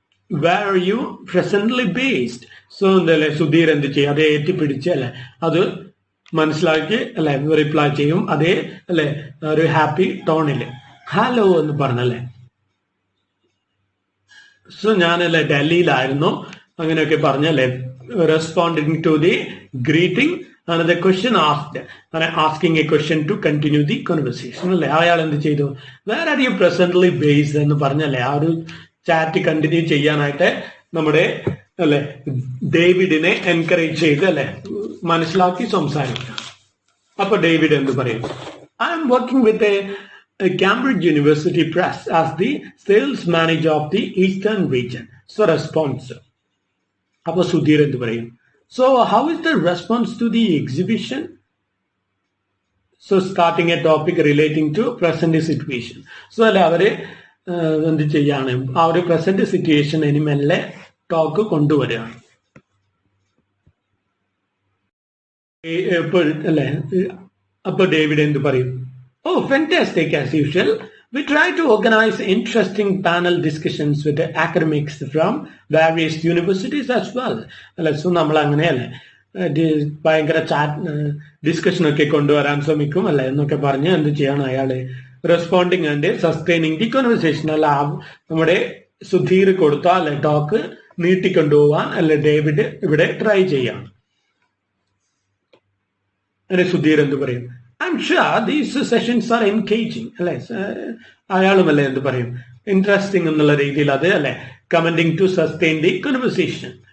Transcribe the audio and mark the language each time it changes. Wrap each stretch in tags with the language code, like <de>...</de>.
<en>Where are you presently based?</en> <ml>So എന്തല്ലേ സുധീർ എന്ത് ചെയ്യും, അതേ ഏറ്റിപ്പിടിച്ച് അല്ലെ അത് മനസ്സിലാക്കി അല്ലെ റിപ്ലൈ ചെയ്യും. അതേ അല്ലെ ഒരു ഹാപ്പി ടോണില് ഹലോ എന്ന് പറഞ്ഞല്ലേ. സോ ഞാനല്ലേ ഡൽഹിയിലായിരുന്നു അങ്ങനെയൊക്കെ പറഞ്ഞല്ലേ.</ml> <en>Responding to the greeting and the question asked, and asking a question to continue the conversation അല്ലെ.</en> <ml>അയാൾ എന്ത് ചെയ്തു,</ml> <en>where are you presently based</en> <ml>എന്ന് പറഞ്ഞല്ലേ ആ ഒരു ചാറ്റ് കണ്ടിന്യൂ ചെയ്യാനായിട്ട് നമ്മുടെ അല്ലെ ഡേവിഡിനെ എൻകറേജ് ചെയ്ത് അല്ലെ മനസ്സിലാക്കി സംസാരിക്കുക. അപ്പൊ ഡേവിഡ് എന്ത് പറയും,</ml> <en>I am working with a Cambridge University Press as the sales manager of the Eastern region. So response.</en> <ml>അപ്പൊ സുധീർ എന്ത് പറയും,</ml> <en>So how is the response to the exhibition. So starting a topic relating to present situation.</en> <ml>So അല്ലെ അവര് എന്ത് ചെയ്യാണ്, ആ ഒരു present situation ഇനി മെല്ലെ ടോക്ക് കൊണ്ടുവരികയാണ്. അല്ലെ അപ്പൊ ഡേവിഡ് എന്ത് പറയും,</ml> <en>Oh fantastic as usual. We try to organize interesting panel discussions with academics from various universities as well.</en> <ml>അല്ലെ സോ നമ്മൾ അങ്ങനെയല്ലേ ഭയങ്കര ചാറ്റ് ഡിസ്കഷൻ ഒക്കെ കൊണ്ടുവരാൻ ശ്രമിക്കും അല്ലെ എന്നൊക്കെ പറഞ്ഞ് എന്ത് ചെയ്യണം അയാള്</ml> <en>responding and sustaining the conversation</en> <ml>അല്ല. നമ്മുടെ സുധീർ കൊടുത്ത അല്ലെ ടോക്ക് നീട്ടിക്കൊണ്ടുപോവാൻ അല്ലെ ഡേവിഡ് ഇവിടെ ട്രൈ ചെയ്യാണ്. അല്ലെ സുധീർ എന്ത് പറയും,</ml> <en>I'm sure these sessions are engaging.</en> <ml>അല്ലെ അയാളും അല്ലെ എന്ത് പറയും, ഇൻട്രസ്റ്റിംഗ് എന്നുള്ള രീതിയിൽ അത് അല്ലെ</ml> <en>Commenting to sustain the conversation.</en>